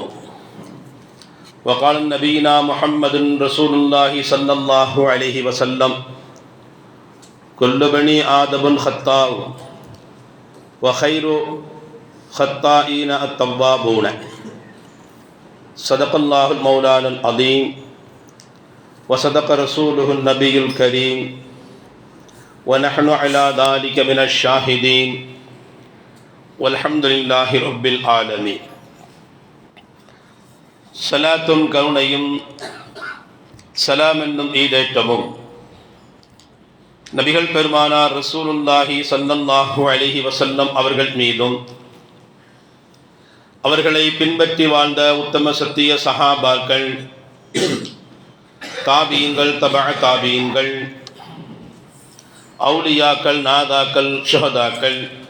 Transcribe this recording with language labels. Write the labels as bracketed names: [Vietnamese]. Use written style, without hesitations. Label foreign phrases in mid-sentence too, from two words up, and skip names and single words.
[Arabic] وقال نبينا محمد رسول الله صلى الله عليه وسلم: كل بني آدم خطاء وخير خطائين التوابون. صدق الله المولانا العظيم وصدق رسوله النبي الكريم ونحن على ذلك من الشاهدين والحمد لله رب العالمين. [Tamil] சலாத்தும் கருணையும் சலாம் என்னும் ஈடேற்றமும் நபிகள் பெருமானார் [Arabic] رسول الله صلى الله عليه وسلم [Tamil] அவர்கள் மீதும் அவர்களை பின்பற்றி வாழ்ந்த உத்தம சத்திய சஹாபாக்கள், தாபீன்கள், தபஅ தாபீன்கள், அவுலியாக்கள், நாதாக்கள், ஷுஹதாக்கள்